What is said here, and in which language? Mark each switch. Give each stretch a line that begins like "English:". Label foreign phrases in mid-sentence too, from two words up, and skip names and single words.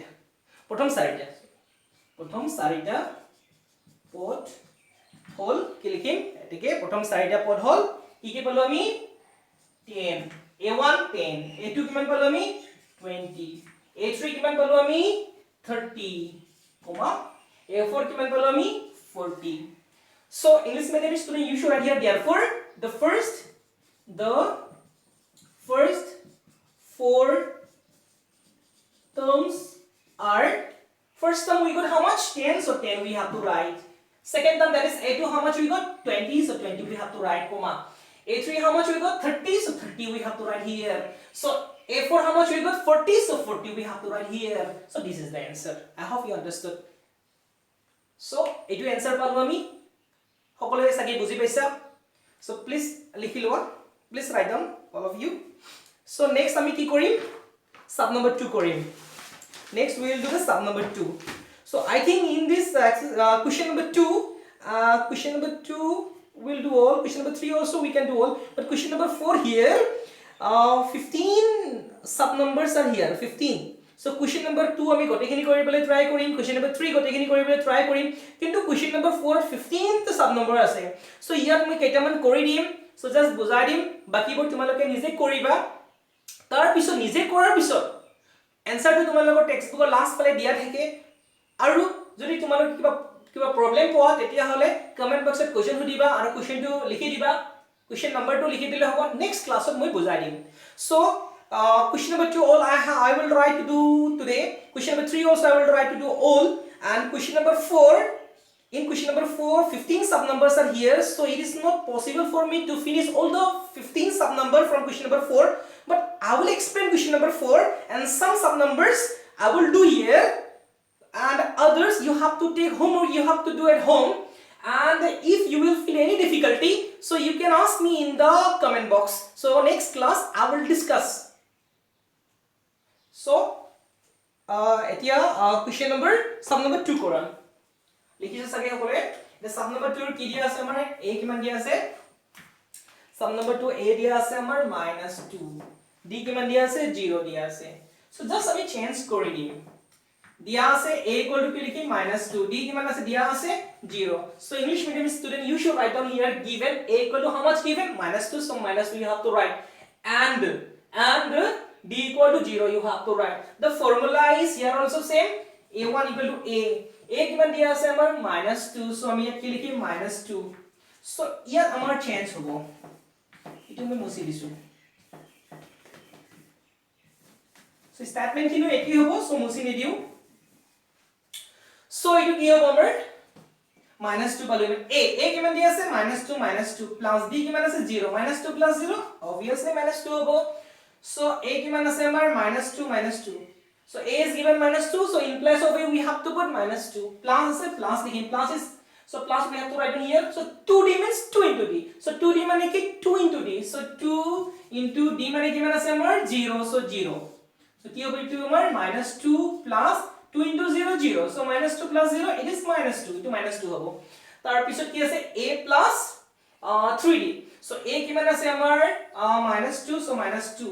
Assamese: প্ৰথম চাৰিটা পদ হল কি লিখিম এতেকে প্ৰথম চাৰিটা পদ হল কি পালো আমি 10 a1 10 a2 কিমান পালো আমি 20 a3 কিমান পালো আমি 30 কমা a4 কিমান পালো আমি 40.
English: So English medium student you should write here therefore the first four terms are first term we got how much 10 so 10 we have to write. Second term that is a2 how much we got 20 so 20 we have to write comma. A3 how much we got 30 so 30 we have to write here. So A4 how much we got 40 so 40 we have to write here. So this is the answer. I hope you understood. So
Assamese: এইটো answer পালোঁ আমি সকলোৱে সাকি বুজি পাইছা.
English: So please
Assamese: লিখি লোৱা,
English: please write down all of you. So next
Assamese: আমি কি কৰিম
English: sub number 2 কৰিম next we will do the sub number 2 so I think in this question number 2 we'll do all question number 3 also we can do all but question number 4 here 15 sub numbers are here 15 so question number 2
Assamese: আমি গটেখিনি কৰিবলে try কৰিম
English: question number 3
Assamese: গটেখিনি কৰিবলে try কৰিম কিন্তু
English: question number 4
Assamese: 15 টো
English: sub number
Assamese: আছে so ইয়াত মই কেইটামান কৰি দিম
English: so just
Assamese: বুজাই দিম বাকিবোৰ তোমালোকে নিজে কৰিবা তাৰ পিছত নিজে কৰাৰ পিছত answer টো তোমালোকৰ টেক্সট বুকৰ লাষ্ট ফালে দিয়া থাকে আৰু যদি তোমালোক কিবা প্ৰবলেম পোৱা তেতিয়া হলে কমেন্ট বক্সত কোৱেশ্চন সুধিবা আৰু কোৱেশ্চনটো লিখি দিবা
English: question number 2
Assamese: লিখি দিলে হ'ব next classত মই বুজাই দিম
English: so question number 2 all I will try to do today question number 3 also I will try to do all and question number 4 in question number 4 15 sub numbers are here so it is not possible for me to finish all the 15 sub number from question number 4 but I will explain question number 4 and some sub numbers I will do here and others you have to take homework you have to do at home and if you will feel any difficulty so you can ask me in the comment box so next class I will discuss
Assamese: so etia
English: question number sub number 2
Assamese: koran লিখিছে সাগে হলে
English: the sub number 2
Assamese: কি দিয়া আছে আমাৰ a কিমান দিয়া আছে
English: sub number 2
Assamese: a দিয়া আছে আমাৰ -2 d কিমান দিয়া আছে 0 দিয়া আছে
English: so just
Assamese: আমি চেঞ্জ কৰি দিম দিয়া আছে
English: a equal to
Assamese: কি লিখি -2
English: d কিমান আছে দিয়া আছে 0 so english medium student you should write down here given a equal to how much given -2 so -2 you have to write and d equal to 0 you have to write the formula is here also same a1 equal to a
Assamese: কিমান দিয়া আছে আমাৰ
English: -2 so
Assamese: আমি ইয়াত কি লিখি
English: -2 so
Assamese: ইয়াত আমাৰ চেঞ্জ হ'ব ইটো মই মুছি দিছো so statement কিনো একি হ'ব so মুছি নিদিও so ইটো কি হ'ব আমাৰ -2 পালো a কিমান দিয়া আছে -2 plus d কিমান আছে 0
English: -2 plus 0 obviously
Assamese: -2 হ'ব
English: so a কিমান আছে আমাৰ -2 so a is given -2 so in place of a we have to put -2 plus is plus again plus is so plus we have to write in here so 2d means 2 into d
Assamese: so 2d মানে কি
English: 2 into d
Assamese: so
English: 2 into d
Assamese: মানে কিমান আছে আমাৰ 0 so 0 so কি হ'ব ইটো আমাৰ -2
English: plus 2 into 0
Assamese: 0 so -2 plus 0 it is -2 ইটো -2 হ'ব তাৰ পিছত কি আছে a plus 3d so a কিমান আছে আমাৰ -2 so -2